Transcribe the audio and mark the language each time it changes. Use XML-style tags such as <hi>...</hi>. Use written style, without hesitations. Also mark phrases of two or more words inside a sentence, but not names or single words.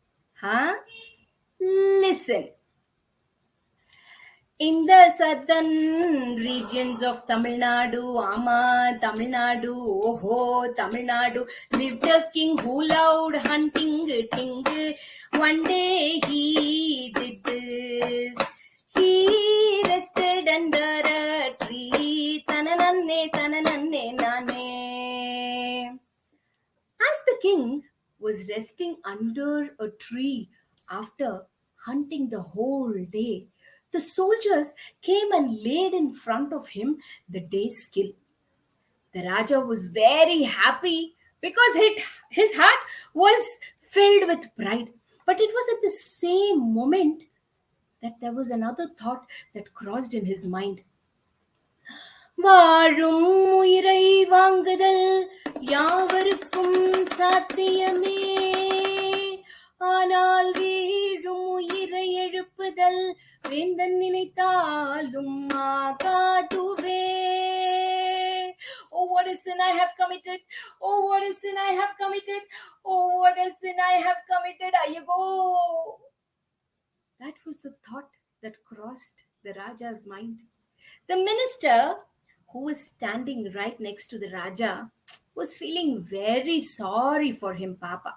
<en>Listen. In the southern regions of Tamil Nadu, Tamil Nadu, Tamil Nadu, lived a king who loved hunting, ting. One day he did this. He rested under a tree, tanananne, tanananne, nane. As the king was resting under a tree after hunting the whole day, the soldiers came and laid in front of him the day's kill. The Raja was very happy because his heart was filled with pride. But it was at the same moment that there was another thought that crossed in his mind.</en> <ta>வாழும் உயிரை வாங்குதல் யாவருக்கும் சாத்தியமே, ஆனால் வீழும் உயிரை எழுப்புதல் வேந்தன் நினைத்தாலும் ஆகாதுவே.</ta> <en>Oh, what a sin I have committed! Oh, what a sin I have committed! Oh, what a sin I have committed! Ayago! That was the thought that crossed the Raja's mind. The minister, who was standing right next to the Raja, was feeling very sorry for him, Papa.</en>